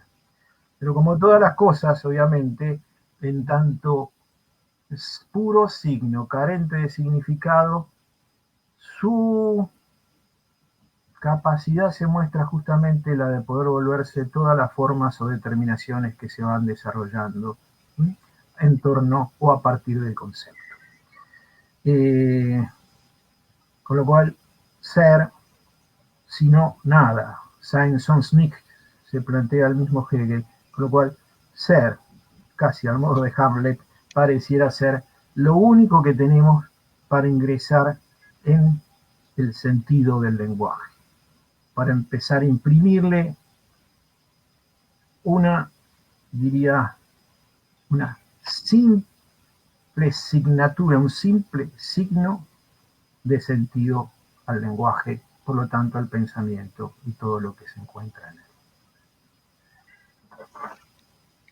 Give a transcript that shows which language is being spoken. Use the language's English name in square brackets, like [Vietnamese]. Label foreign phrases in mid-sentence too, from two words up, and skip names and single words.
[Spanish] Pero como todas las cosas, obviamente, en tanto es puro signo, carente de significado, su capacidad se muestra justamente la de poder volverse todas las formas o determinaciones que se van desarrollando en torno o a partir del concepto. Con lo cual, ser, sino nada. [German] Sein sonst nichts, [Spanish] se plantea el mismo Hegel, con lo cual, ser, casi al modo de Hamlet, pareciera ser lo único que tenemos para ingresar en el sentido del lenguaje, para empezar a imprimirle una, diría, una simple signatura, un simple signo de sentido al lenguaje, por lo tanto al pensamiento y todo lo que se encuentra en él.